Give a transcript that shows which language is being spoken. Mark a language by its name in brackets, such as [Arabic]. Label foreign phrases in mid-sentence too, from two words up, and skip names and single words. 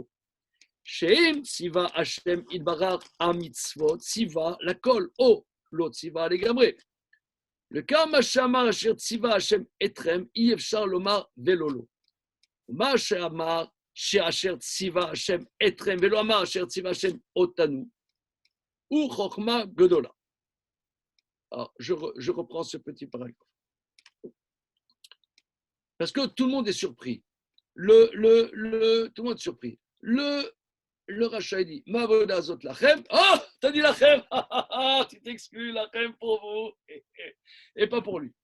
[Hebrew] שאם ציווה השם יתברך המצוות, ציווה לכל, או לא ציווה לגמרי. וכמה שאמר אשר ציווה השם אתכם, אי אפשר לומר ולא לו. מה שאמר שאשר ציווה השם אתכם, ולא אמר אשר ציווה השם אותנו, הוא חכמה גדולה. [French] Alors, je reprends ce petit paragraphe. Parce que tout le monde est surpris. Tout le monde est surpris. Le rachat dit [Hebrew] מה העבודה הזאת לכם. [French] Ah, t'as dit Lachem. Tu t'exclus Lachem pour vous et pas pour lui.